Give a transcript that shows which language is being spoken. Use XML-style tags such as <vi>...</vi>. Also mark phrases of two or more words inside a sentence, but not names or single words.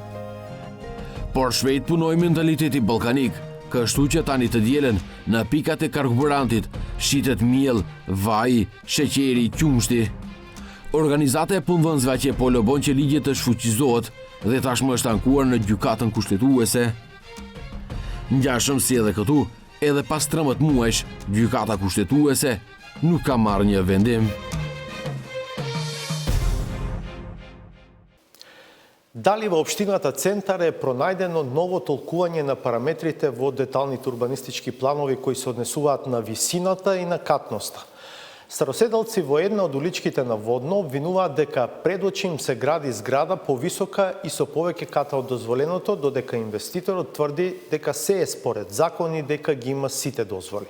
<sq>Por shpejt punoi mentaliteti ballkanik, kështu që tani të dielën në pikat e karburantit shitet miell, vaj, sheqeri, qumshti. Organizata e punëdhënësve që po lobon që ligji të shfuqizohet dhe tashmë është ankuar në gjykatën kushtetuese. Ngjashëm si edhe këtu, edhe pas 13 muajsh, gjykata kushtetuese nuk ka marrë një vendim.</sq> <mk>Дали во општината Центар е пронајдено ново толкување на параметрите во деталните урбанистички планови кои се однесуваат на висината и на катноста? Староседалци во една од уличките на Водно обвинуваат дека пред очи им се гради зграда повисока и со повеќе ката од дозволеното, додека инвеститорот тврди дека се е според закон и дека ги има сите дозволи.</mk>